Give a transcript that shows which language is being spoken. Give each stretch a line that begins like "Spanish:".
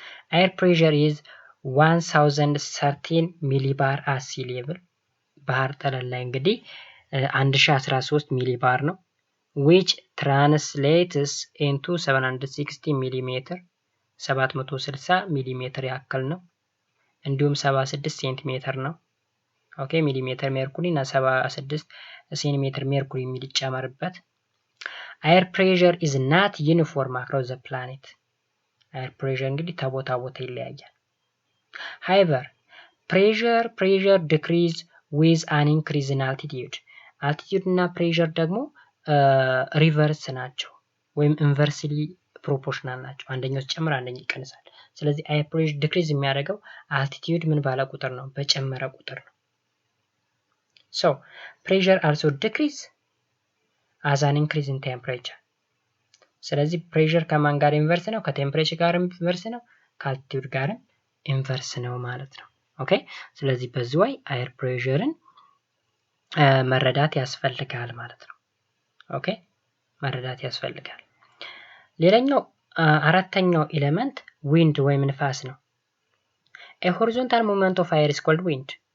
English: Air pressure is 1013 ሚሊባር at sea level.
Amharic: ባህር ጠለል ላይ እንግዲህ 1013 ሚሊባር ነው.
English: which translates into
Amharic: 760 ሚሊሜትር 760 ሚሊሜትር ያክል ነው። እንዲሁም 76 ሴንቲሜትር ነው። ኦኬ ሚሊሜትር ሜርኩሪ እና 76 ሴንቲሜትር ሜርኩሪ የሚጨመርበት።
English: air pressure is not uniform across the planet. air pressure
Amharic: እንግዲህ ከቦታ ቦታ ይለያያል።
English: however pressure decrease with an increase in altitude.
Amharic: altitude እና pressure ደግሞ ሪቨርስ ናቸው ወይም ኢንቨርስሊ ፕሮፖርሽናል ናቸው። አንደኛው ሲጨምር አንደኛው ይቀንሳል። ስለዚህ
English: air pressure decrease
Amharic: የሚያደርገው altitude ምን ባለ ቁጥር ነው? በጨመረ ቁጥር ነው።
English: so pressure also decrease as an increase in temperature.
Amharic: ስለዚህ pressure ከማን ጋር ኢንቨርስ ነው? ከቴምፕሬቸር ጋር ኢንቨርስ ነው፣ ከአልቲቲዩድ ጋር ኢንቨርስ ነው ማለት ነው። ኦኬ ስለዚህ በዚህ way air pressureን መረዳት ያስፈልጋል ማለት ነው። ኦኬ መረዳት ያስፈልጋል። ሌላኛው አራተኛው ኤሌመንት ዊንድ ወይም ንፋስ ነው።
English: a horizontal movement of air is called wind።